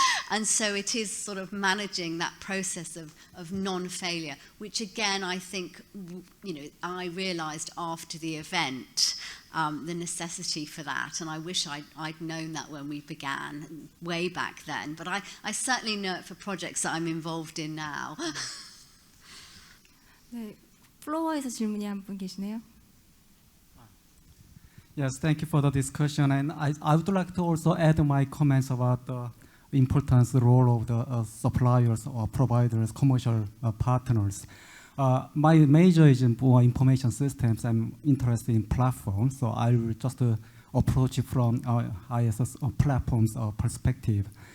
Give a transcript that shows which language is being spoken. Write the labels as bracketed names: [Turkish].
[English] And so it is sort of managing that process of non-failure, which again, I think, I realized after the event, the necessity for that. And I wish I'd known that when we began, way back then. But I certainly know it for projects that I'm involved in now. [Korean] 네, 플로어에서 질문이 한 분 계시네요. [English] Yes, thank you for the discussion. And I would like to also add my comments about the importance role of the suppliers or providers, commercial partners. My major is in information systems. I'm interested in platforms, so I will just approach it from ISS platforms perspective.